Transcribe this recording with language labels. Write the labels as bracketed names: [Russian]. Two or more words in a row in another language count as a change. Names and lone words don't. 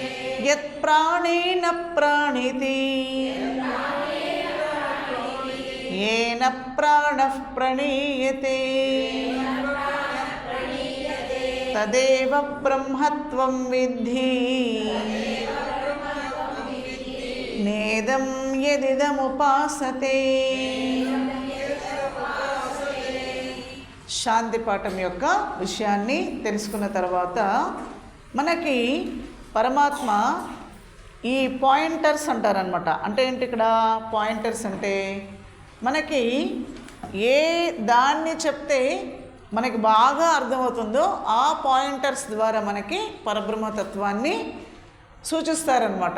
[Sanskrit] यत्प्राणेन प्राणिति येन प्राणः प्रणीयते तदेव ब्रह्मत्वं विद्धि नेदं यदिदमुपासते. [Telugu] శాంతి పాఠం యొక్క విషయాన్ని తెలుసుకున్న తర్వాత మనకి పరమాత్మ ఈ పాయింటర్స్ అంటారనమాట. అంటే ఏంటి ఇక్కడ పాయింటర్స్ అంటే మనకి ఏ దాన్ని చెప్తే మనకి బాగా అర్థమవుతుందో ఆ పాయింటర్స్ ద్వారా మనకి పరబ్రహ్మతత్వాన్ని సూచిస్తారనమాట.